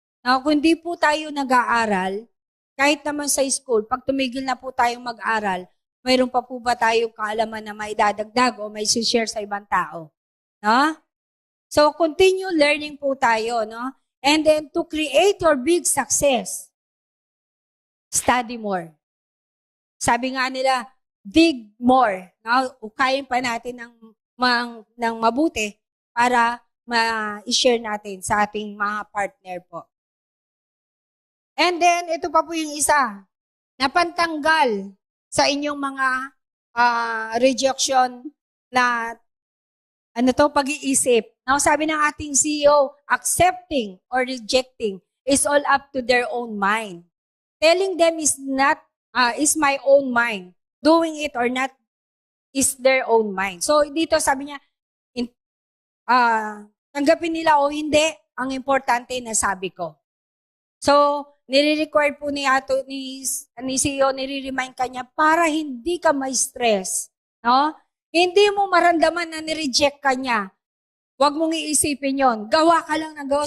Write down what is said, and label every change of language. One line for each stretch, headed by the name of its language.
Filipino: Now, kung di po tayo nag-aaral, kahit naman sa school, pag tumigil na po tayong mag-aral, mayroon pa po ba tayong kaalaman na may dadagdag o may share sa ibang tao? No? So, continue learning po tayo, no?
English: And then, to create your big success, study more.
Filipino: Sabi nga nila,
English: dig more.
Filipino: No? Ukayin pa natin ng mabuti para ma-share natin sa ating mga partner po. And then, ito pa po yung isa, napantanggal sa inyong mga rejection na pag-iisip.
English: Now,
Filipino: sabi ng ating
English: CEO, accepting or rejecting is all up to their own mind. Telling them is my own mind. Doing it or not is their own mind.
Filipino: So, dito sabi niya, tanggapin nila o hindi, ang importante na sabi ko. So, nire-require po ni CEO, nire-remind kanya para hindi ka ma-stress. No? Hindi mo maramdaman na nireject ka niya. Huwag mong iisipin yon. Gawa ka lang ng gawa.